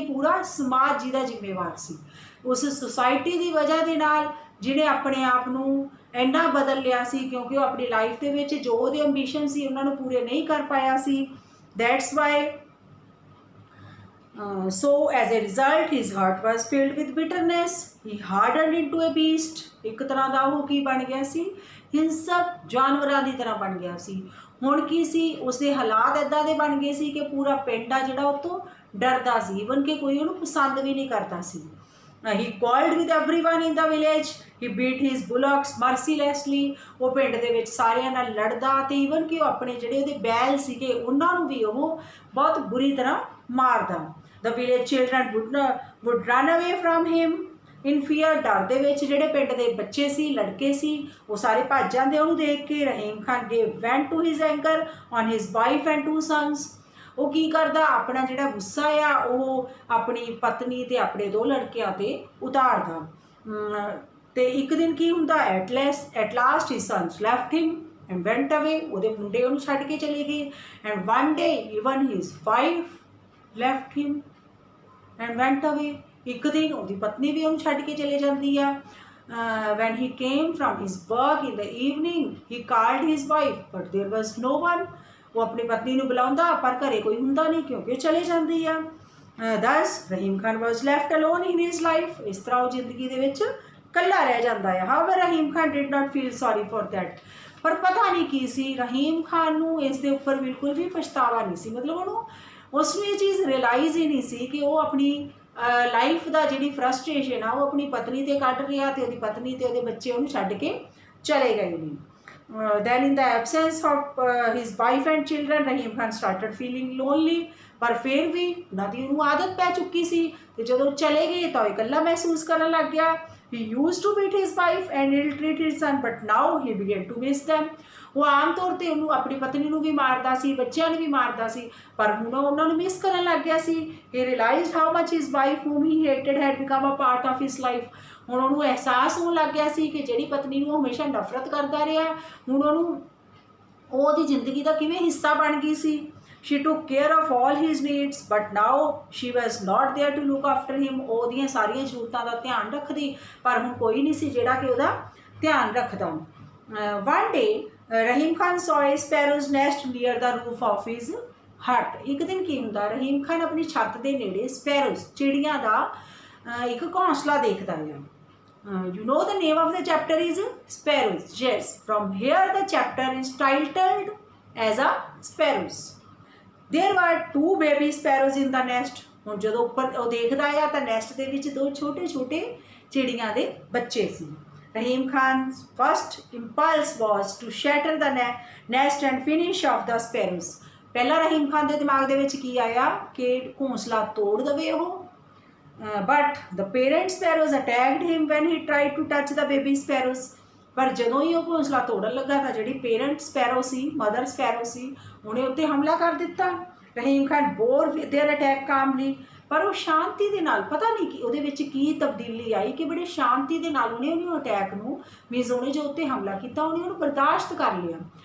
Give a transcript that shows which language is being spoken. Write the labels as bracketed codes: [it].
[pa] ਇਹ ਪੂਰਾ ਸਮਾਜ ਜਿਹਦਾ ਜ਼ਿੰਮੇਵਾਰ ਸੀ। ਉਸ ਸੁਸਾਇਟੀ ਦੀ ਵਜ੍ਹਾ ਦੇ ਨਾਲ ਜਿਹਨੇ ਆਪਣੇ ਆਪ ਨੂੰ ਇੰਨਾ ਬਦਲ ਲਿਆ ਸੀ ਕਿਉਂਕਿ ਉਹ ਆਪਣੀ ਲਾਈਫ ਦੇ ਵਿੱਚ ਜੋ ਉਹਦੇ ਐਂਬੀਸ਼ਨ ਸੀ ਉਹਨਾਂ ਨੂੰ ਪੂਰੇ ਨਹੀਂ ਕਰ ਪਾਇਆ ਸੀ। [en] That's why so as a result his heart was filled with bitterness. he hardened into a beast. [pa] ਇੱਕ ਤਰ੍ਹਾਂ ਦਾ ਉਹ ਕੀ ਬਣ ਗਿਆ ਸੀ? ਹਿੰਸਕ ਜਾਨਵਰਾਂ ਦੀ ਤਰ੍ਹਾਂ ਬਣ ਗਿਆ ਸੀ। ਹੁਣ ਕੀ ਸੀ? ਉਸਦੇ ਹਾਲਾਤ ਇੱਦਾਂ ਦੇ ਬਣ ਗਏ ਸੀ ਕਿ ਪੂਰਾ ਪਿੰਡ ਆ ਜਿਹੜਾ ਉਹ ਤੋਂ ਡਰਦਾ ਸੀ, ਈਵਨ ਕਿ ਕੋਈ ਉਹਨੂੰ ਪਸੰਦ ਵੀ ਨਹੀਂ ਕਰਦਾ ਸੀ। [en] he called with everyone in the village. he beat his bullocks mercilessly. [pa] ਉਹ ਪਿੰਡ ਦੇ ਵਿੱਚ ਸਾਰਿਆਂ ਨਾਲ ਲੜਦਾ ਤੇ ਈਵਨ ਕਿ ਉਹ ਆਪਣੇ ਜਿਹੜੇ ਉਹਦੇ ਬੈਲ ਸੀਗੇ ਉਹਨਾਂ ਨੂੰ ਵੀ ਉਹ ਬਹੁਤ ਬੁਰੀ ਤਰ੍ਹਾਂ ਮਾਰਦਾ। [en] the village children would run away from him in fear. [pa] ਡਰ ਦੇ ਵਿੱਚ ਜਿਹੜੇ ਪਿੰਡ ਦੇ ਬੱਚੇ ਸੀ, ਲੜਕੇ ਸੀ, ਉਹ ਸਾਰੇ ਭੱਜ ਜਾਂਦੇ ਉਹਨੂੰ ਦੇਖ ਕੇ। [en] Rahim Khan gave vent to his anger on his wife and 2 sons. [pa] ਉਹ ਕੀ ਕਰਦਾ? ਆਪਣਾ ਜਿਹੜਾ ਗੁੱਸਾ ਆ ਉਹ ਆਪਣੀ ਪਤਨੀ ਤੇ ਆਪਣੇ 2 ਲੜਕਿਆਂ ਤੇ ਉਤਾਰਦਾ। ਤੇ ਇੱਕ ਦਿਨ ਕੀ ਹੁੰਦਾ? [en] at last his sons left him and went away. [pa] ਉਹਦੇ ਮੁੰਡੇ ਉਹਨੂੰ ਛੱਡ ਕੇ ਚਲੇ ਗਏ। [en] and one day even his wife left him and went away. [pa] ਇੱਕ ਦਿਨ ਉਹਦੀ ਪਤਨੀ ਵੀ ਉਹਨੂੰ ਛੱਡ ਕੇ ਚਲੇ ਜਾਂਦੀ ਆ। [en] when he came from his work in the evening he called his wife but there was no one. [pa] ਉਹ ਆਪਣੀ ਪਤਨੀ ਨੂੰ ਬੁਲਾਉਂਦਾ ਪਰ ਘਰੇ ਕੋਈ ਹੁੰਦਾ ਨਹੀਂ ਕਿਉਂਕਿ ਉਹ ਚਲੇ ਜਾਂਦੀ ਆ। [en] thus Rahim Khan was left alone in his life. [pa] ਇਸ ਤਰ੍ਹਾਂ ਉਹ ਜ਼ਿੰਦਗੀ ਦੇ ਵਿੱਚ ਇਕੱਲਾ ਰਹਿ ਜਾਂਦਾ ਹੈ। [en] however Rahim Khan did not feel sorry for that. [pa] ਪਰ ਪਤਾ ਨਹੀਂ ਕੀ ਸੀ, ਰਹੀਮ ਖਾਨ ਨੂੰ ਇਸ ਦੇ ਉੱਪਰ ਬਿਲਕੁਲ ਵੀ ਪਛਤਾਵਾ ਨਹੀਂ ਸੀ। ਮਤਲਬ ਉਹਨੂੰ ਉਸ ਨੂੰ ਇਹ ਚੀਜ਼ ਰਿਅਲਾਈਜ਼ ਹੀ ਨਹੀਂ ਸੀ ਕਿ ਉਹ ਆਪਣੀ ਲਾਈਫ ਦਾ ਜਿਹੜੀ ਫਰਸਟ੍ਰੇਸ਼ਨ ਆ ਉਹ ਆਪਣੀ ਪਤਨੀ 'ਤੇ ਕੱਢ ਰਿਹਾ ਤੇ ਉਹਦੀ ਪਤਨੀ ਤੇ ਉਹਦੇ ਬੱਚੇ ਉਹਨੂੰ ਛੱਡ ਕੇ ਚਲੇ ਗਏ ਨੇ। [en] then in the absence of his wife and children, Rahim Khan started feeling lonely. [hi] पर फिर भी उन्होंने [pa] ਦੀ ਉਹਨੂੰ ਆਦਤ ਪੈ ਚੁੱਕੀ ਸੀ ਤੇ ਜਦੋਂ ਚਲੇ ਗਏ ਤਾਂ ਇਕੱਲਾ ਮਹਿਸੂਸ ਕਰਨ ਲੱਗ ਗਿਆ. [en] He used to beat his wife and ill-treat his son, but now he began to miss them. [pa] ਉਹ ਆਮ ਤੌਰ ਤੇ ਉਹਨੂੰ ਆਪਣੀ ਪਤਨੀ ਨੂੰ ਵੀ ਮਾਰਦਾ ਸੀ, ਬੱਚਿਆਂ ਨੂੰ ਵੀ ਮਾਰਦਾ ਸੀ, ਪਰ ਹੁਣ ਉਹਨਾਂ ਨੂੰ ਮਿਸ ਕਰਨ ਲੱਗ ਗਿਆ ਸੀ. [en] He realized how much his wife whom he hated had become a part of his life. [pa] ਹੁਣ ਉਹਨੂੰ ਅਹਿਸਾਸ ਹੋਣ ਲੱਗ ਗਿਆ ਸੀ ਕਿ ਜਿਹੜੀ ਪਤਨੀ ਨੂੰ ਹਮੇਸ਼ਾ ਨਫ਼ਰਤ ਕਰਦਾ ਰਿਹਾ, ਹੁਣ ਉਹਨੂੰ ਉਹਦੀ ਜ਼ਿੰਦਗੀ ਦਾ ਕਿਵੇਂ ਹਿੱਸਾ ਬਣ ਗਈ ਸੀ. [en] She took care of all his needs, but now she was not there to look after him. [pa] ਉਹਦੀਆਂ ਸਾਰੀਆਂ ਜ਼ਰੂਰਤਾਂ ਦਾ ਧਿਆਨ ਰੱਖਦੀ, ਪਰ ਹੁਣ ਕੋਈ ਨਹੀਂ ਸੀ ਜਿਹੜਾ ਕਿ ਉਹਦਾ ਧਿਆਨ ਰੱਖਦਾ. [en] One day, Rahim Khan saw a sparrow's nest near the roof of his hut. [pa] ਇੱਕ ਦਿਨ ਕੀ ਹੁੰਦਾ, ਰਹੀਮ ਖਾਨ ਆਪਣੀ ਛੱਤ ਦੇ ਨੇੜੇ ਸਪੈਰੋਜ਼ ਚਿੜੀਆਂ ਦਾ ਇੱਕ ਘੋਂਸਲਾ ਦੇਖਦਾ ਹੈ. [en] You know the name of the chapter is Sparrows. Yes, from here the chapter is titled as a Sparrows. There were 2 baby sparrows in the nest. [pa] ਹੁਣ ਜਦੋਂ ਉੱਪਰ ਉਹ ਦੇਖਦਾ ਆ ਤਾਂ ਨੈਸਟ ਦੇ ਵਿੱਚ 2 ਛੋਟੇ ਛੋਟੇ ਚਿੜੀਆਂ ਦੇ ਬੱਚੇ ਸੀ. [en] Rahim Khan's first impulse was to shatter the nest and finish off the sparrows. [pa] ਪਹਿਲਾਂ ਰਹੀਮ ਖਾਨ ਦੇ ਦਿਮਾਗ ਦੇ ਵਿੱਚ ਕੀ ਆਇਆ ਕਿ ਘੋਂਸਲਾ ਤੋੜ ਦੇਵੇ ਉਹ. [en] But the parent sparrows attacked him when he tried to touch the baby sparrows. [pa] ਪਰ ਜਦੋਂ ਹੀ ਉਹ ਘੋਂਸਲਾ ਤੋੜਨ ਲੱਗਾ ਤਾਂ ਜਿਹੜੀ ਪੇਰੈਂਟ ਸਪੈਰੋ ਸੀ, ਮਦਰ ਸਪੈਰੋ ਸੀ, ਉਹਨੇ ਉੱਤੇ ਹਮਲਾ ਕਰ ਦਿੱਤਾ. Rahim Khan [en] bore with their attack calmly, [pa] ਪਰ ਉਹ ਸ਼ਾਂਤੀ ਦੇ ਨਾਲ, ਪਤਾ ਨਹੀਂ ਕਿ ਉਹਦੇ ਵਿੱਚ ਕੀ ਤਬਦੀਲੀ ਆਈ ਕਿ ਬੜੇ ਸ਼ਾਂਤੀ ਦੇ ਨਾਲ ਉਹਨੇ ਉਹਨੂੰ ਅਟੈਕ ਨੂੰ ਮੀਨਸ ਉਹਨੇ ਜੋ ਉੱਤੇ ਹਮਲਾ ਕੀਤਾ ਉਹਨੇ ਉਹਨੂੰ ਬਰਦਾਸ਼ਤ ਕਰ ਲਿਆ.